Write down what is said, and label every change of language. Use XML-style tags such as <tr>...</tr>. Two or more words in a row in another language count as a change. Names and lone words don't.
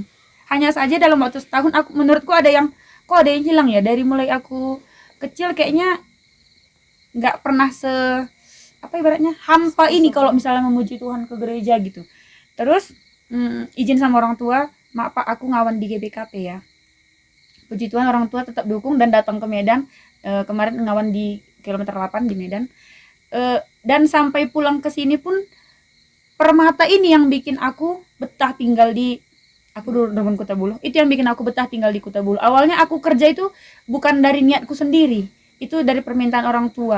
<id>Hanya saja dalam waktu setahun menurutku ada yang hilang ya. Dari mulai aku kecil kayaknya nggak pernah ibaratnya hampa ini kalau misalnya memuji Tuhan ke gereja gitu. Terus izin sama orang tua, mak pak aku ngawan di GBKP ya. Puji Tuhan orang tua tetap dukung dan datang ke Medan. Kemarin ngawan di kilometer 8 di Medan. Dan sampai pulang ke sini pun Permata ini yang bikin aku betah tinggal di, aku dulu dengan Kuta Bulu. Itu yang bikin aku betah tinggal di Kuta Bulu. Awalnya aku kerja itu bukan dari niatku sendiri, itu dari permintaan orang tua.</id>